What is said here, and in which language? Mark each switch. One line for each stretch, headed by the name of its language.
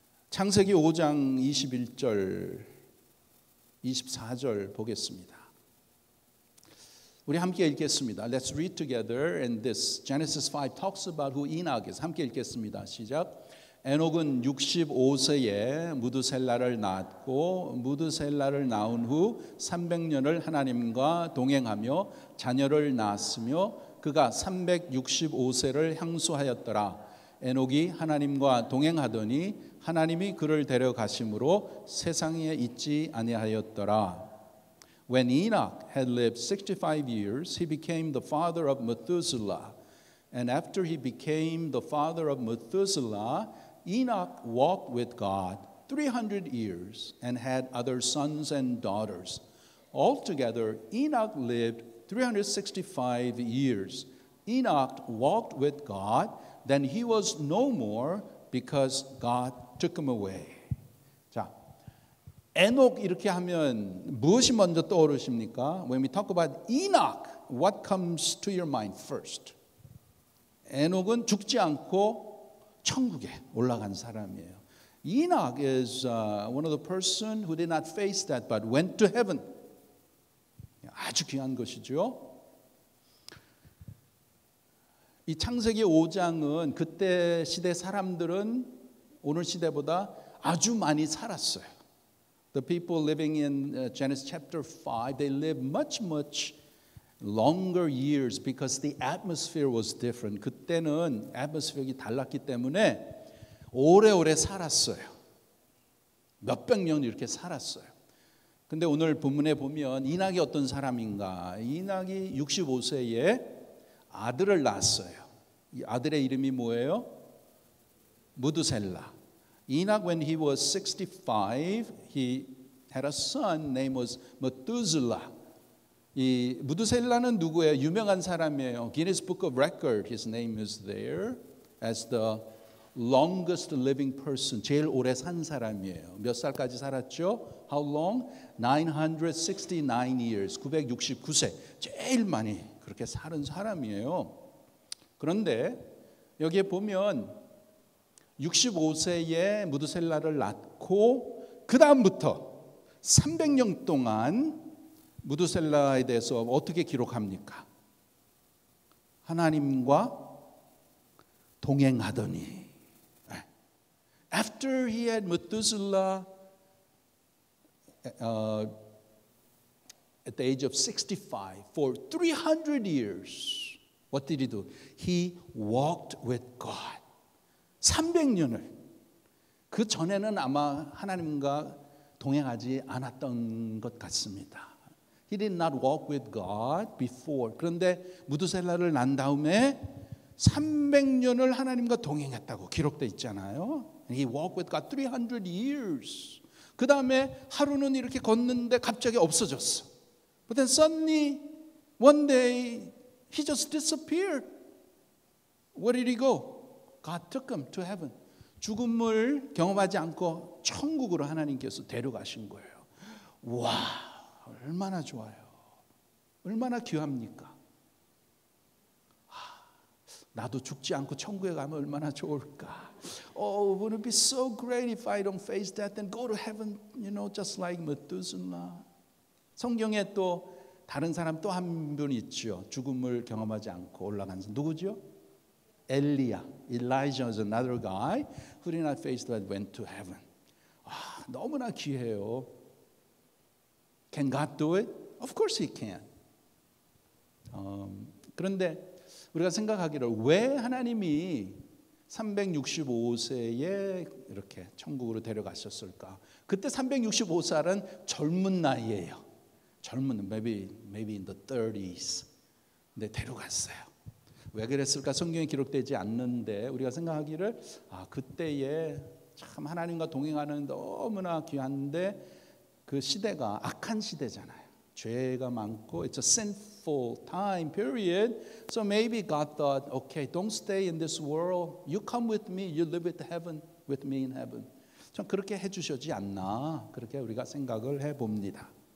Korean: 창세기 5장 21절, 24절 보겠습니다. 우리 함께 읽겠습니다.
English: Let's read together. And this Genesis 5 talks about who Enoch is.
Korean: 함께 읽겠습니다. 시작. 에녹은 65세에 무드셀라를 낳았고 무드셀라를 낳은 후 300년을 하나님과 동행하며 자녀를 낳았으며 그가 365세를 향수하였더라. 에녹이 하나님과 동행하더니 하나님이 그를 데려가심으로 세상에 있지 아니하였더라.
English: When Enoch had lived 65 years, he became the father of Methuselah. And after he became the father of Methuselah, Enoch walked with God 300 years and had other sons and daughters. Altogether, Enoch lived 365 years. Enoch walked with God, then he was no more because God took him away.
Korean: 자, 에녹 이렇게 하면 무엇이 먼저 떠오르십니까?
English: When we talk about Enoch, what comes to your mind first?
Korean: 에녹은 죽지 않고 천국에 올라간 사람이에요.
English: Enoch is one of the person who did not face that but went to heaven.
Korean: 아주 귀한 것이죠. 이 창세기 5장은 그때 시대 사람들은 오늘 시대보다 아주 많이 살았어요.
English: The people living in Genesis chapter 5, they lived much longer years because the atmosphere was different.
Korean: 그때는 atmosphere이 달랐기 때문에 오래오래 살았어요. 몇백 년 이렇게 살았어요. 근데 오늘 본문에 보면 이낙이 어떤 사람인가? 이낙이 65세에 아들을 낳았어요. 이 아들의 이름이 뭐예요? 무드셀라.
English: Enoch, when he was 65, he had a son named was Methuselah.
Korean: 이 무드셀라는 누구예요? 유명한 사람이에요.
English: Guinness Book of Record, his name is there as the longest living person.
Korean: 제일 오래 산 사람이에요. 몇 살까지 살았죠?
English: How long? 969 years.
Korean: 969세. 제일 많이 그렇게 사는 사람이에요. 그런데 여기에 보면 65세에 무드셀라를 낳고 그 다음부터 300년 동안 무드셀라에 대해서 어떻게 기록합니까? 하나님과 동행하더니
English: After he had Methuselah at the age of 65 for 300 years, what did he do? He walked with God.
Korean: 300년을. 그 전에는 아마 하나님과 동행하지 않았던 것 같습니다.
English: He did not walk with God before.
Korean: 그런데 무드셀라를 낳은 다음에 300년을 하나님과 동행했다고 기록돼 있잖아요.
English: He walked with God 300 years.
Korean: 그 다음에 하루는 이렇게 걷는데 갑자기 없어졌어.
English: But then suddenly one day he just disappeared. Where did he go? God took him to heaven.
Korean: 죽음을 경험하지 않고 천국으로 하나님께서 데려가신 거예요. 와, 얼마나 좋아요. 얼마나 귀합니까? 나도 죽지 않고 천국에 가면 얼마나 좋을까?
English: Oh, wouldn't it be so great if I don't face death and go to heaven, you know, just like Methuselah.
Korean: 성경에 또 다른 사람 또 한 분 있죠. 죽음을 경험하지 않고 올라간 사람. 누구죠? 엘리야.
English: Elijah was another guy who did not face death, went to heaven.
Korean: 아, 너무나 귀해요.
English: Can God do it? Of course He can.
Korean: 그런데 우리가 생각하기를 왜 하나님이 365세에 이렇게 천국으로 데려가셨을까? 그때 365살은 젊은 나이예요. 젊은
English: maybe in the 30s.
Korean: 근데 데려갔어요. 왜 그랬을까? 성경에 기록되지 않는데 우리가 생각하기를 그때에 참 하나님과 동행하는 너무나 귀한데 그 시대가 악한 시대잖아요. 죄가 많고
English: it's a sinful time period. So maybe God thought, okay, don't stay in this world. You come with me. You live with heaven with me in heaven.
Korean: 참 그렇게 해주셨지 않나 그렇게 우리가 생각을 해봅니다.